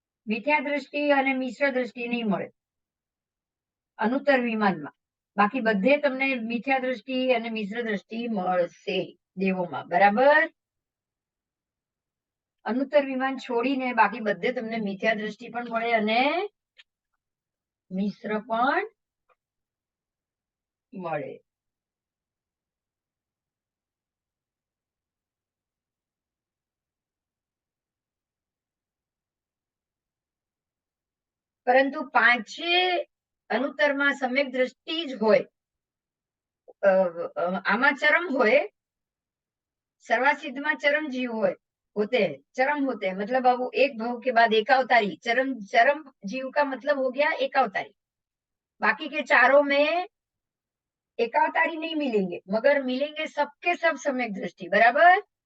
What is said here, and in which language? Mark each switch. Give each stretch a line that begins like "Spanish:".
Gujarati: મિથ્યા દ્રષ્ટિ અને મિશ્ર દ્રષ્ટિ નહીં મળે અનુત્તર વિમાનમાં. બાકી બધે તમને મિથ્યા દ્રષ્ટિ અને મિશ્ર દ્રષ્ટિ મળશે દેવોમાં, બરાબર. અનુત્તર વિમાન છોડીને બાકી બધે તમને મિથ્યા દ્રષ્ટિ પણ મળે અને મિશ્ર પણ મળે. પરંતુ પાંચે અનુત્તરમાં સમ્યક દ્રષ્ટિ જ હોય. આમાં ચરમ હોય,
Hindi: सर्वासिद्ध में चरम जीव होते हैं, चरम होते हैं, मतलब अब वो एक भव के बाद एकावतारी, चरम चरम जीव का मतलब हो गया एकावतारी. बाकी के चारों में एकावतारी नहीं मिलेंगे, मगर मिलेंगे सबके सब सम्यक दृष्टि. बराबर.